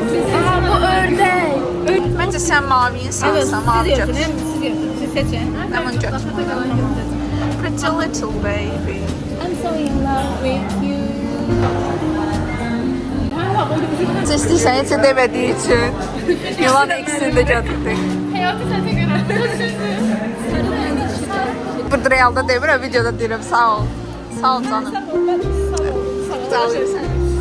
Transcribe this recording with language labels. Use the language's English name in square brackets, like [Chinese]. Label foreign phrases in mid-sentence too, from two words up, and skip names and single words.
[Azerbaijani] Aha, bu ördək. Məncə sən mavi insansan, mavi götür. Siz seçin. Lemon götür. [English] Pretty little baby. I'm so in love with you. [Azerbaijani] İstəyirsən, heç demədiyi üçün. Yılan ikisini də götürdük. Həyatı sənə görə. Burada realda demirəm, videoda deyirəm, sağ ol. Sağ ol canım. Sağ ol sən.